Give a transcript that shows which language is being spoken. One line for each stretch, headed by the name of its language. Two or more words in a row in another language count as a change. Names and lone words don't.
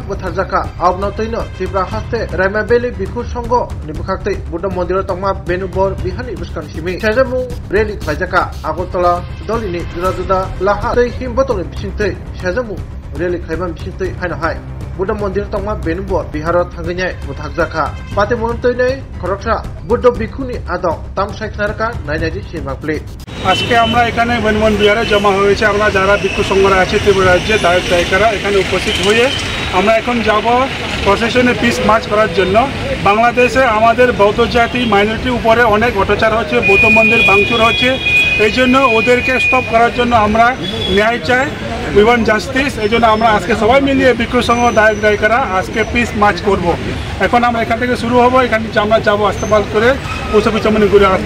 Kok Borok: butharjaka abnotoino tibra haste
Bangla: রাইমাবেলি ভিক্ষু সংঘ
Kok Borok: nibukhaktei
Bangla: বুদ্ধ মন্দির
Kok Borok: tongma benubor bihani buskan simi sejamu reli khaijaka Agartala dolini juda laha tei himbotoni bisingtei sejamu reli khaiban bisingtei haina hai
Bangla: বুদ্ধ মন্দির
Kok Borok: tongma benubor biharot thangnyai buthakjaka pate montoinei khoroksa Buddha bikhuni adong tamsai knarka nainaji simakple
Bangla: আজকে আমরা এখানে বনবন বিহারে জমা হয়েছে আমরা যারা ভিক্ষু সংঘরা আছে ত্রিপুরা রাজ্যে দায়িকারা এখানে উপস্থিত হয়ে আমরা এখন যাব প্রসেশনে
English: peace march
Bangla: করার জন্য বাংলাদেশে আমাদের বৌদ্ধ জাতি মাইনরিটির উপরে অনেক অত্যাচার হচ্ছে বৌদ্ধ মন্দির ভাঙচুর হচ্ছে এই জন্য ওদেরকে স্টপ করার জন্য আমরা ন্যায় চাই
English: we want justice
Bangla: এই জন্য আমরা আজকে সবাই মিলিয়ে ভিক্ষু সংঘ দায়িকারা আজকে
English: peace march
Bangla: করব এখন আমরা এখান থেকে শুরু হবো এখান থেকে আমরা যাবো আস্তাবাদ করে পৌঁছাবি চমনি ঘুরে আসবো